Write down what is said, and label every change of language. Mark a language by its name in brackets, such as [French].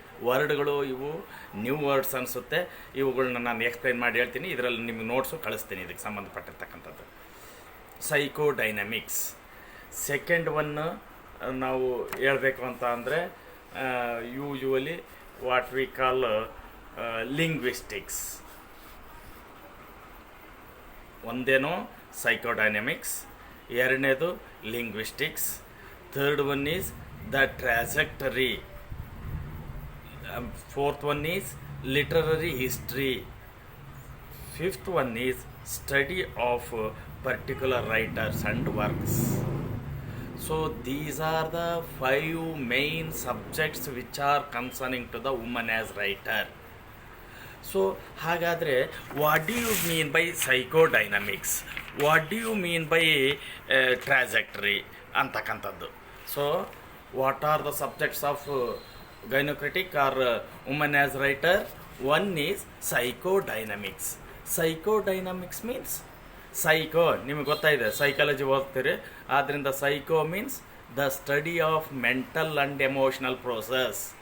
[Kannada] ವರ್ಡ್ಗಳು ಇವು new words ಅನಿಸುತ್ತೆ, ಇವುಗಳನ್ನ ನಾನು ಎಕ್ಸ್ಪ್ಲೈನ್ ಮಾಡಿ ಹೇಳ್ತೀನಿ, ಇದರಲ್ಲಿ ನಿಮಗೆ ನೋಟ್ಸು ಕಳಿಸ್ತೀನಿ ಇದಕ್ಕೆ ಸಂಬಂಧಪಟ್ಟಿರ್ತಕ್ಕಂಥದ್ದು. [English] Psychodynamics. Second one [Kannada] ನಾವು ಹೇಳಬೇಕು ಅಂತ ಅಂದರೆ [English] Usually what we call linguistics. ಒಂದೇನೋ psychodynamics, ಎರಡನೇದು linguistics, third one is the trajectory, fourth one is literary history, fifth one is study of particular writers and works. So these are the 5 main subjects which are concerning to the woman as writer. So ಹಾಗಾದರೆ what do you mean by psychodynamics, what do you mean by trajectory ಅಂತಕ್ಕಂಥದ್ದು. So what are the subjects of gynocritic or woman as writer? One is psychodynamics. Psychodynamics means psycho, [Kannada] ನಿಮಗೆ ಗೊತ್ತಾಯಿದೆ, psychology ಓದ್ತೀರಿ, ಆದ್ದರಿಂದ [English] Psycho means the study of mental and emotional process.